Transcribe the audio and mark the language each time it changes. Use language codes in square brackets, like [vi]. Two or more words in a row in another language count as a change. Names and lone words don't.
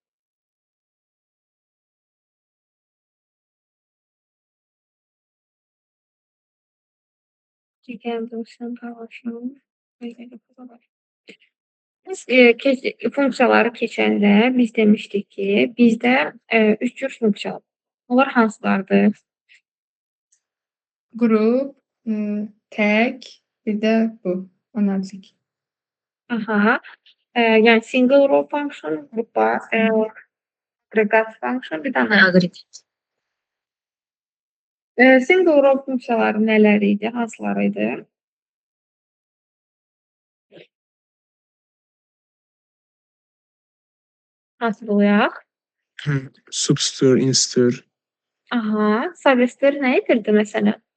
[az] Biz funksiyaları keçəndə biz demişdik ki, bizdə 3 cür funksiya var. Onlar hansılardır? Grup, tag, bir də bu analitik. Aha. Yəni [en] single row function, [az] qrupa, [en] agregat function, [az] bir dənə Agregat. [en] single row [az] funksiyaları nələr idi, hansıları idi? Hatırlayaq. Substr, instr. Aha. Substr nə edirdi məsələn?